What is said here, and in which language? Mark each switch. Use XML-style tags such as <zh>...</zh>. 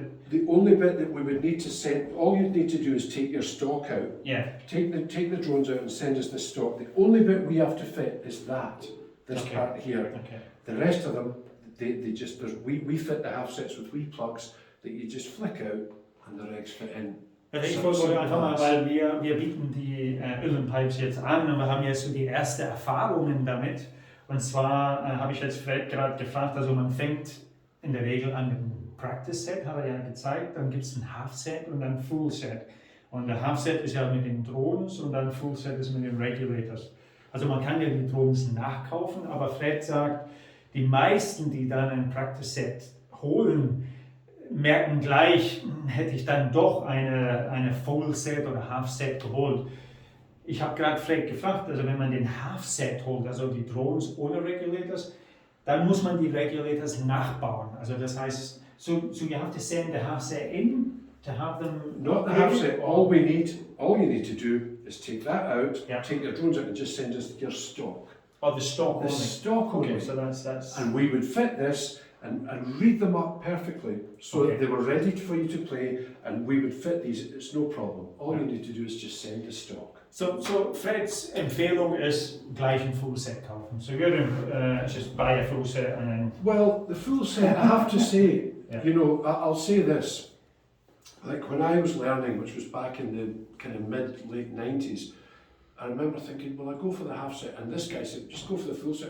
<en>The only bit that we would need to send, all you'd need to do is take your stock out. Yeah. Take the drones out and send us the stock. The only bit we have to fit is this part here. Okay. The rest of them, we fit the half sets with wee plugs that you just flick out and the regs fit in.</en> <de>Ich wollte einfach mal, weil wir bieten die Pipes jetzt an, und wir haben jetzt so die ersten Erfahrungen damit. Und zwar habe ich jetzt Fred gerade gefragt, also man fängt in der Regel an mit einem Practice Set, hat er ja gezeigt, dann gibt es ein Half Set und dann Full Set. Und der Half Set ist ja mit den Drones und dann Full Set ist mit den Regulators. Also man kann ja die Drones nachkaufen, aber Fred sagt, die meisten, die dann ein Practice Set holen, merken gleich, hätte ich dann doch eine Full Set oder Half Set geholt. Ich habe gerade Fred gefragt, also wenn man den Half Set holt, also die Drones ohne Regulators, dann muss man die Regulators nachbauen. Also das heißt,</de> <en>so you have to send the half set in to have them. Not the half set. All you need to do is take that out, take your drones out, and just send us your stock. Oh, the stock only. The stock only. Okay, so that's. And we would fit this, and read them up perfectly so that they were ready for you to play, and we would fit these. It's no problem. All you need to do is just send a stock.</en> <de>So Freds Empfehlung ist gleich ein Full-Set kaufen.</de> <en>So just buy a full set and then... Well, the full set, I have to say, Yeah. you know, I'll say this. Like when I was learning, which was back in the kind of late 90s, I remember thinking, well, I go for the half set, and this guy said, just go for the full set.</en>